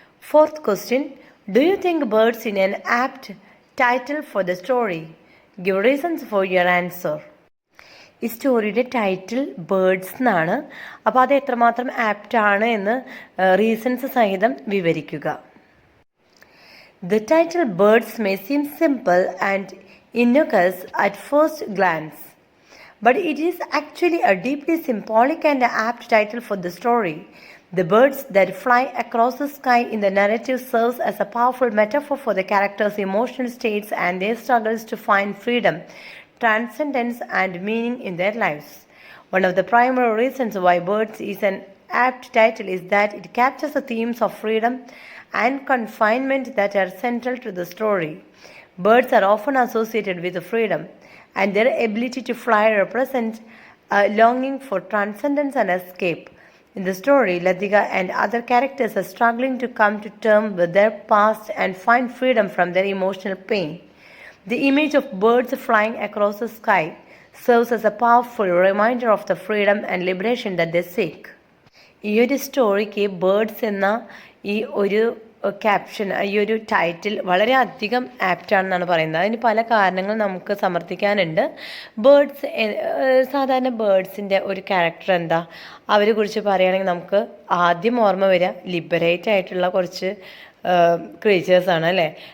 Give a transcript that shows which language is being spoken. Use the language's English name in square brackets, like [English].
[English] Fourth question, do you think birds in an apt title for the story? Give reasons for your answer. [Malayalam] ഈ സ്റ്റോറിയുടെ title birds എന്നാണ്. അപ്പോൾ അത് എത്രമാത്രം apt ആണ് എന്ന് റീസൺസ് സഹിതം വിവരിക്കുക. [English] The title Birds may seem simple and innocuous at first glance, but it is actually a deeply symbolic and apt title for the story. The birds that fly across the sky in the narrative serves as a powerful metaphor for the characters' emotional states and their struggles to find freedom, transcendence, and meaning in their lives. One of the primary reasons why Birds is an apt title is that it captures the themes of freedom and confinement that are central to the story. Birds are often associated with freedom, and their ability to fly represents a longing for transcendence and escape. In the story, Ladika and other characters are struggling to come to terms with their past and find freedom from their emotional pain. The image of birds flying across the sky serves as a powerful reminder of the freedom and liberation that they seek. [Malayalam] ഈ ഒരു സ്റ്റോറിക്ക് birds എന്ന ഈ ഒരു caption, ഈ ഒരു title വളരെ അധികം ആപ്റ്റാണെന്നാണ് പറയുന്നത്. അതിന് പല കാരണങ്ങൾ നമുക്ക് സമർത്ഥിക്കാനുണ്ട്. ബേർഡ്സ്, സാധാരണ ബേർഡ്സിൻ്റെ ഒരു ക്യാരക്ടർ എന്താ, അവരെ കുറിച്ച് പറയുകയാണെങ്കിൽ നമുക്ക് ആദ്യം ഓർമ്മ വരിക ലിബറേറ്റ് ആയിട്ടുള്ള കുറച്ച് ക്രീച്ചേഴ്സാണ് അല്ലേ.